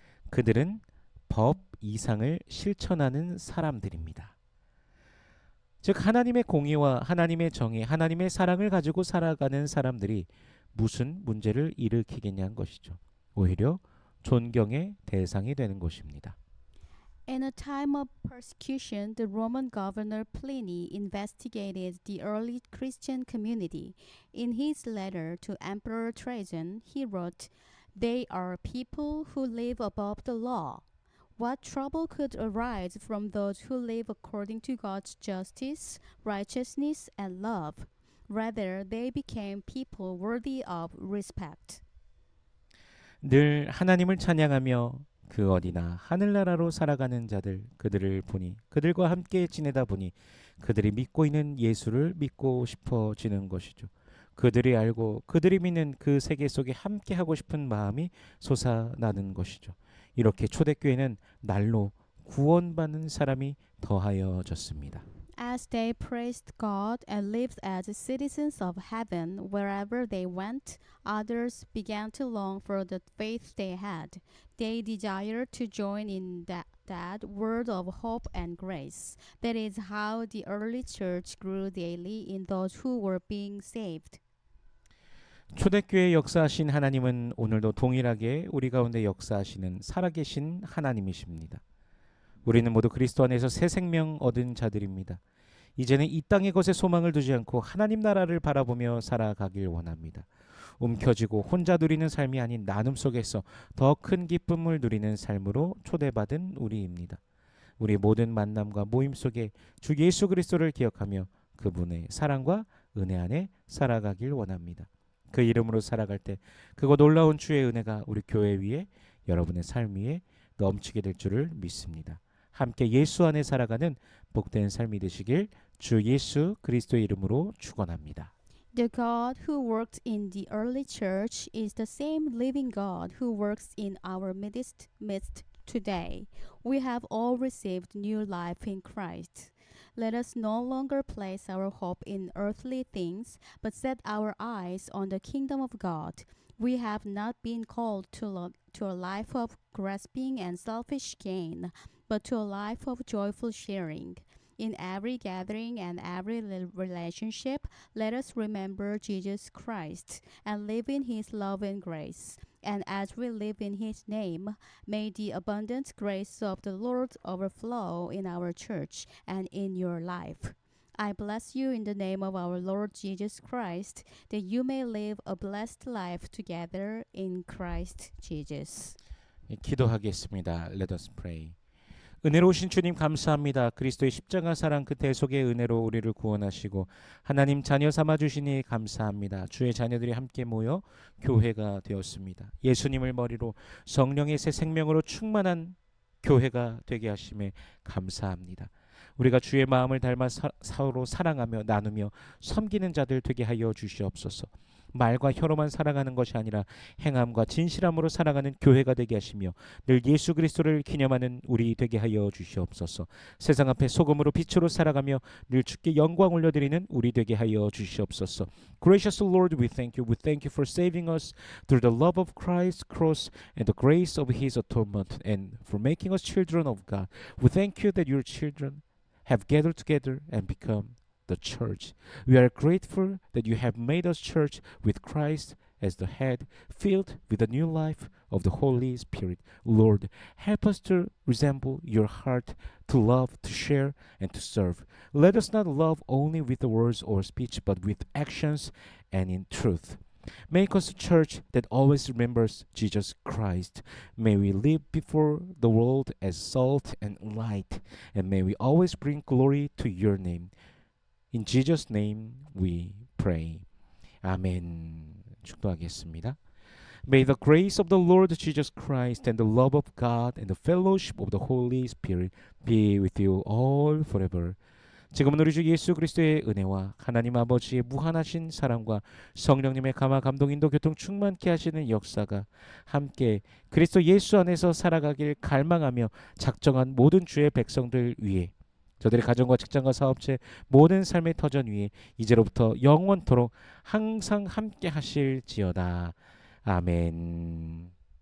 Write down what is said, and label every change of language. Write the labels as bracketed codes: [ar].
[ko] 그들은 법 이상을 실천하는 사람들입니다. 즉 하나님의 공의와 하나님의 정의, 하나님의 사랑을 가지고 살아가는 사람들이 무슨 문제를 일으키겠냐는 것이죠. 오히려 존경의 대상이 되는 것입니다. [en] In a time of persecution, the Roman governor Pliny investigated the early Christian community. In his letter to Emperor Trajan, he wrote, "They are people who live above the law. What trouble could arise from those who live according to God's justice, righteousness, and love? Rather, they became people worthy of respect." [ko] 늘 하나님을 찬양하며 그 어디나 하늘나라로 살아가는 자들 그들을 보니 그들과 함께 지내다 보니 그들이 믿고 있는 예수를 믿고 싶어지는 것이죠. 그들이 알고 그들이 믿는 그 세계 속에 함께 하고 싶은 마음이 솟아나는 것이죠. 이렇게 초대교회는 날로 구원받는 사람이 더하여졌습니다. [en] As they praised God and lived as citizens of heaven wherever they went, others began to long for the faith they had. They desired to join in that word of hope and grace. That is how the early church grew daily in those who were being saved. [ko] 초대교회 역사하신 하나님은 오늘도 동일하게 우리 가운데 역사하시는 살아계신 하나님이십니다. 우리는 모두 그리스도 안에서 새 생명 얻은 자들입니다. 이제는 이 땅의 것에 소망을 두지 않고 하나님 나라를 바라보며 살아가길 원합니다. 움켜쥐고 혼자 누리는 삶이 아닌 나눔 속에서 더 큰 기쁨을 누리는 삶으로 초대받은 우리입니다. 우리 모든 만남과 모임 속에 주 예수 그리스도를 기억하며 그분의 사랑과 은혜 안에 살아가길 원합니다. 그 이름으로 살아갈 때 그거 놀라운 주의 은혜가 우리 교회 위에 여러분의 삶 위에 넘치게 될 줄을 믿습니다. 함께 예수 안에 살아가는 복된 삶이 되시길 주 예수 그리스도의 이름으로 축원합니다. [en] The God who worked in the early church is the same living God who works in our midst today. We have all received new life in Christ. Let us no longer place our hope in earthly things, but set our eyes on the kingdom of God. We have not been called to a life of grasping and selfish gain, but to a life of joyful sharing. In every gathering and every relationship, let us remember Jesus Christ and live in His love and grace. And as we live in His name, may the abundant grace of the Lord overflow in our church and in your life. I bless you in the name of our Lord Jesus Christ, that you may live a blessed life together in Christ Jesus. [ko] 기도하겠습니다. [en] Let us pray. [ko] 은혜로우신 주님 감사합니다. 그리스도의 십자가 사랑 그 대속의 은혜로 우리를 구원하시고 하나님 자녀 삼아 주시니 감사합니다. 주의 자녀들이 함께 모여 교회가 되었습니다. 예수님을 머리로 성령의 새 생명으로 충만한 교회가 되게 하심에 감사합니다. 우리가 주의 마음을 닮아 서로 사랑하며 나누며 섬기는 자들 되게 하여 주시옵소서. 말과 혀로만 살아가는 것이 아니라 행함과 진실함으로 살아가는 교회가 되게 하시며 늘 예수 그리스도를 기념하는 우리 되게 하여 주시옵소서. 세상 앞에 소금으로 빛으로 살아가며 늘 주께 영광 올려드리는 우리 되게 하여 주시옵소서. [en] Gracious Lord, we thank you. We thank you for saving us through the love of Christ's cross and the grace of His atonement and for making us children of God. We thank you that your children have gathered together and become the church. We are grateful that you have made us church with Christ as the head, filled with the new life of the Holy Spirit. Lord, help us to resemble your heart, to love, to share, and to serve. Let us not love only with the words or speech, but with actions and in truth. Make us a church that always remembers Jesus Christ. May we live before the world as salt and light, and may we always bring glory to your name. In Jesus' name we pray. [ko] 아멘. 축도하겠습니다. [en] May the grace of the Lord Jesus Christ and the love of God and the fellowship of the Holy Spirit be with you all forever. [ko] 지금은 우리 주 예수 그리스도의 은혜와 하나님 아버지의 무한하신 사랑과 성령님의 감화 감동 인도 교통 충만케 하시는 역사가 함께 그리스도 예수 안에서 살아가길 갈망하며 작정한 모든 주의 백성들 위해 저들의 가정과 직장과 사업체 모든 삶의 터전 위에 이제로부터 영원토록 항상 함께 하실지어다. 아멘.